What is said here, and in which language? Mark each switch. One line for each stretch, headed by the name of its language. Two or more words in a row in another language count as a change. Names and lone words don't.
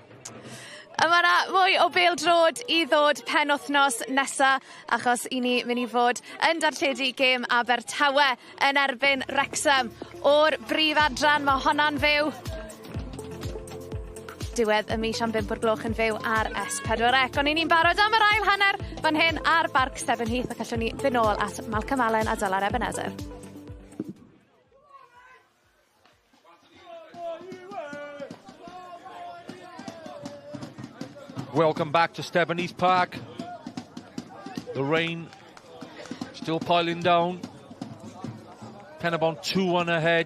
Welsh: A mae yna mwy o bêl-drod i ddod penwythnos nesa, achos i ni mynd i fod yn darlledu gêm Abertawe yn erbyn Wrexham. O'r brif adran, mae honna'n fyw. diwedd y mis am 5 o'r gloch yn fyw ar S4C. Ond ni'n barod am yr ail hanner fan hyn ar Barc Steban Heath, ac allwn ni fynd nôl at Malcolm Allen a Dylar Ebenezer.
English: Welcome back to Stebanese Park. The rain still piling down. Penybont 2-1 ahead.